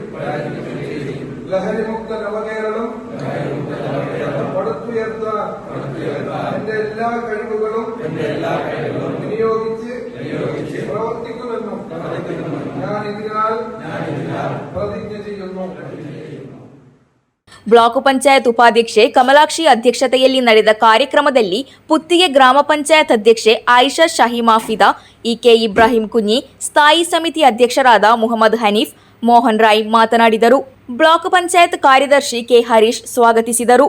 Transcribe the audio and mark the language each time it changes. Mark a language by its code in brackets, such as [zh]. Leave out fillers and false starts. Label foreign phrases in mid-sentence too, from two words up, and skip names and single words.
[ml] ലഹരിമുക്ത നവകേരളം പടുത്തുയർത്താൻ എന്റെ എല്ലാ കഴിവുകളും വിനിയോഗിച്ച് പ്രവർത്തിക്കുമെന്നും ഞാൻ ഇതിനാൽ പ്രതിജ്ഞ ചെയ്യുന്നു. [kn] ಬ್ಲಾಕ್ ಪಂಚಾಯತ್ ಉಪಾಧ್ಯಕ್ಷೆ ಕಮಲಾಕ್ಷಿ ಅಧ್ಯಕ್ಷತೆಯಲ್ಲಿ ನಡೆದ ಕಾರ್ಯಕ್ರಮದಲ್ಲಿ ಪುತ್ತಿಗೆ ಗ್ರಾಮ ಪಂಚಾಯತ್ ಅಧ್ಯಕ್ಷೆ ಆಯಿಷಾ ಶಾಹಿ ಮಾಫಿದಾ, ಇಕೆ ಇಬ್ರಾಹಿಂ ಕುഞ്ഞി, ಸ್ಥಾಯಿ ಸಮಿತಿ ಅಧ್ಯಕ್ಷರಾದ ಮುಹಮ್ಮದ್ ಹನೀಫ್, ಮೋಹನ್ ರಾಯ್ ಮಾತನಾಡಿದರು. ಬ್ಲಾಕ್ ಪಂಚಾಯತ್ ಕಾರ್ಯದರ್ಶಿ ಕೆ ಹರೀಶ್ ಸ್ವಾಗತಿಸಿದರು.